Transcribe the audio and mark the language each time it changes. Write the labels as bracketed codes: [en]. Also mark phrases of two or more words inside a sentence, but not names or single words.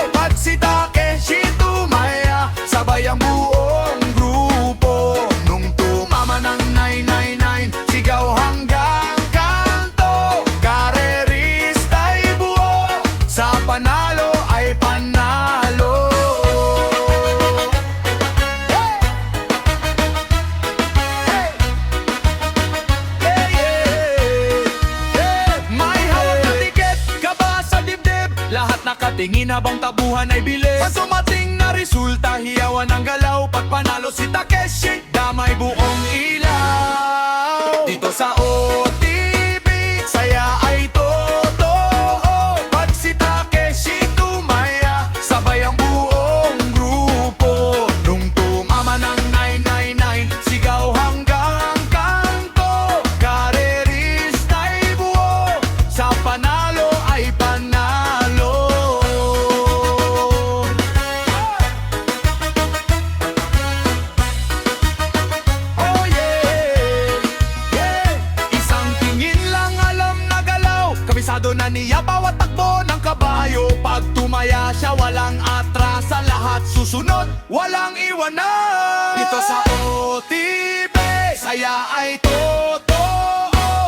[tl] Pag si Takeshi tumaya, sabay ang buong grupo. Nung tumama ng 999, sigaw hanggang kanto. Karerista'y buo, sa panalo ay panalo. [en] Hey! Hey! Hey, yeah! Yeah! [tl] May hawak na tiket, kaba sa dibdib. Lahat nakatingin habang tabuhan ay bilis. Pag sumating na resulta, hiyawan ang galaw. Pag panalo si Takeshi, damay buong ilaw. Dito sa OTV, saya ay totoo. Pag si Takeshi tumaya, sabay ang buong grupo. Nung tumama ng 999, sigaw hanggang kanto. Karerista'y buo, sa panalo ay panalo. [en] Oh yeah, yeah. [tl] Isang tingin lang alam na galaw. Kabisado na niya bawat takbo ng kabayo. Pag tumaya siya walang atras, sa lahat susunod, walang iwanan. Dito sa OTV, saya ay totoo.